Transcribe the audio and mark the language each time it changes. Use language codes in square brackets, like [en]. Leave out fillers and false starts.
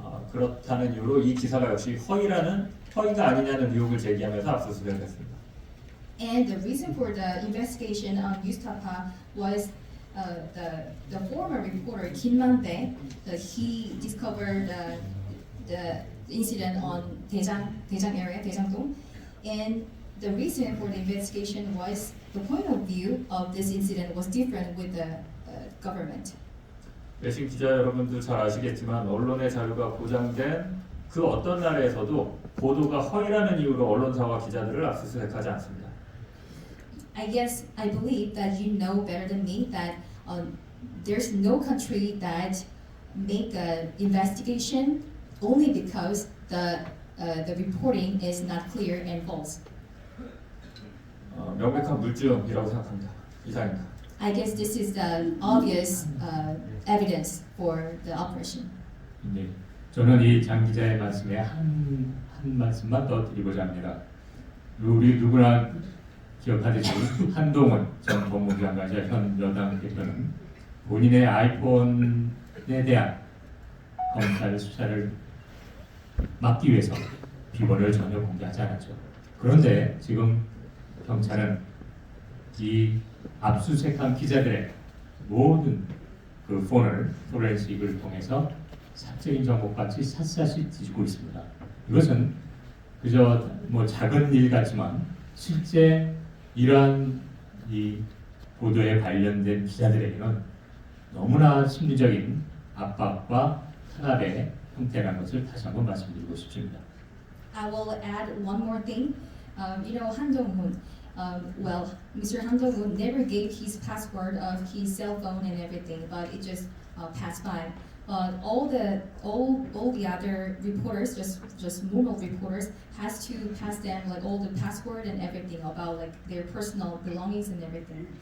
[ko] 그렇다는 이유로 이 기사가 역시 허위가 아니냐는 의혹을 제기하면서 압수수색을 했습니다. [en] And the reason for the investigation on Newstapa was the former reporter Kim Man-bae. He discovered the incident on Daejang area, Daejang-dong, and the reason for the investigation was the point of view of this incident was different with the government. [ko] 외신 기자 여러분도 잘 아시겠지만 언론의 자유가 보장된 그 어떤 나라에서도 보도가 허위라는 이유로 언론사와 기자들을 압수수색하지 않습니다. [en] I believe that you know better than me that there's no country that make an investigation only because the reporting is not clear and false. [ko] 명백한 물증이라고 생각합니다. 이상입니다. [en] I guess this is the obvious evidence for the operation. [ko] 네, 저는 이 장 기자의 말씀에 한 말씀만 더 드리고자 합니다. 우리 누구나 기억하듯이 한동훈 전 법무부 장관이자 현 여당 대표는 본인의 아이폰에 대한 검찰 수사를 막기 위해서 비번을 전혀 공개하지 않았죠. 그런데 지금 경찰은 이 압수수색한 기자들의 모든 그 폰을 포렌식을 통해서 사적인 정보까지 샅샅이 뒤지고 있습니다. 이것은 그저 뭐 작은 일 같지만 실제 이러한 이 보도에 관련된 기자들에게는 너무나 심리적인 압박과 탄압의 형태라는 것을 다시 한번 말씀드리고 싶습니다. [en] I will add one more thing. Han Dong-hoon. Well, Mr. Han Dong-hoon never gave his password of his cell phone and everything, but it just passed by. But all the other reporters, just normal reporters, has to pass them like all the password and everything about like their personal belongings and everything.